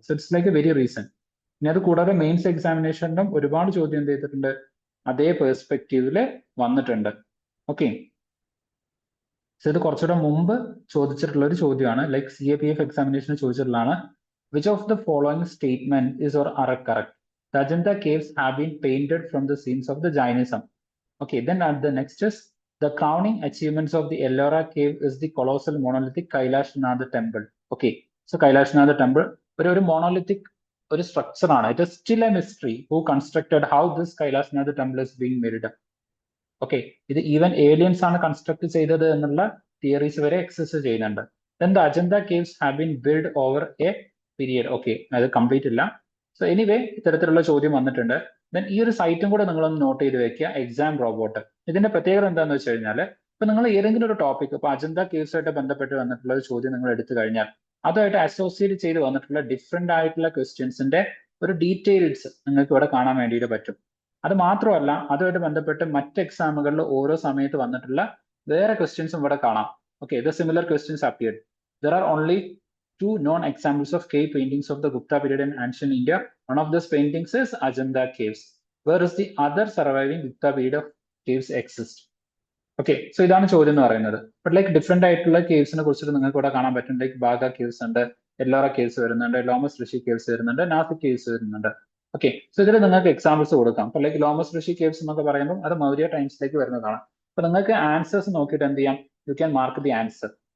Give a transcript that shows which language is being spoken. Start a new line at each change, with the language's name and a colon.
English: So it's like a very recent.
Malayalam: ഇനി അത് കൂടാതെ മെയിൻസ് എക്സാമിനേഷനിലും ഒരുപാട് ചോദ്യം എന്ത് ചെയ്തിട്ടുണ്ട്, അതേ പെർസ്പെക്റ്റീവില് വന്നിട്ടുണ്ട്. ഓക്കെ, സോ ഇത് കുറച്ചുകൂടെ മുമ്പ് ചോദിച്ചിട്ടുള്ള ഒരു ചോദ്യമാണ്.
English: like CAPF
Malayalam: എക്സാമിനേഷന് ചോദിച്ചിട്ടുള്ളതാണ്.
English: Which of the following statement is or are correct? The Ajanta caves have been painted from the scenes of the Jainism. Okay, then at the next is the crowning achievements of the Ellora cave is the colossal monolithic Kailashnath temple.
Malayalam: Okay, so Kailashnath temple ഒരു monolithic ഒരു structure ആണ്.
English: It is still a mystery who constructed, how this Kailashnath temple is being made up.
Malayalam: Okay, ഇത് even aliens ആണ് construct ചെയ്തത് എന്നുള്ള theories വരെ exist ചെയ്യുന്നുണ്ട്.
English: Then the Ajanta caves have been built over a period.
Malayalam: Okay, അത് complete ഇല്ല. So anyway ഇത്തരത്തിലുള്ള ചോദ്യം വന്നിട്ടുണ്ട്. ദെൻ ഈ ഒരു സൈറ്റും കൂടെ നിങ്ങളൊന്ന് നോട്ട് ചെയ്ത് വെക്കുക, എക്സാം റോബോട്ട്. ഇതിന്റെ പ്രത്യേകത എന്താണെന്ന് വെച്ച് കഴിഞ്ഞാൽ, ഇപ്പൊ നിങ്ങൾ ഏതെങ്കിലും ഒരു ടോപ്പിക്, ഇപ്പൊ അജന്ത കേവ്സുമായിട്ട് ബന്ധപ്പെട്ട് വന്നിട്ടുള്ള ഒരു ചോദ്യം നിങ്ങൾ എടുത്തു കഴിഞ്ഞാൽ അതുമായിട്ട് അസോസിയേറ്റ് ചെയ്ത് വന്നിട്ടുള്ള ഡിഫറെന്റ് ആയിട്ടുള്ള ക്വസ്റ്റ്യൻസിന്റെ ഒരു ഡീറ്റെയിൽസ് നിങ്ങൾക്ക് ഇവിടെ കാണാൻ വേണ്ടിയിട്ട് പറ്റും. അത് മാത്രമല്ല, അതുമായിട്ട് ബന്ധപ്പെട്ട് മറ്റ് എക്സാമുകളിൽ ഓരോ സമയത്ത് വന്നിട്ടുള്ള വേറെ ക്വസ്റ്റ്യൻസും ഇവിടെ കാണാം.
English: Okay, the similar questions appeared. There are only two known examples of cave paintings of the Gupta period in ancient India. One of those paintings is Ajanta caves. Where is the other surviving Gupta period of caves exist?
Malayalam: Okay, so ഇതാണ് ചോദ്യം എന്ന് പറയുന്നത്. But like different ആയിട്ടുള്ള കേവ്സിനെ കുറിച്ചിട്ട് നിങ്ങൾക്ക് ഇവിടെ കാണാൻ പറ്റും. ലൈക്ക് ബാഗ കേവ്സ് ഉണ്ട്, എല്ലോറ കേവ്സ് വരുന്നുണ്ട്, ലോമസ് ഋഷി കേവ്സ് വരുന്നുണ്ട്, നാസിക് കേവ്സ് വരുന്നുണ്ട്. ഓക്കെ, സോ ഇതിൽ നിങ്ങൾക്ക് എക്സാമ്പിൾസ് കൊടുക്കാം. അപ്പൊ ലൈക്ക് ലോമസ് ഋഷി കേവ്സ് എന്നൊക്കെ പറയുമ്പോൾ അത് മൗര്യ ടൈംസിലേക്ക് വരുന്നതാണ്. അപ്പൊ നിങ്ങൾക്ക് ആൻസേഴ്സ് നോക്കിയിട്ട് എന്ത് ചെയ്യാം,
English: You can mark the answer.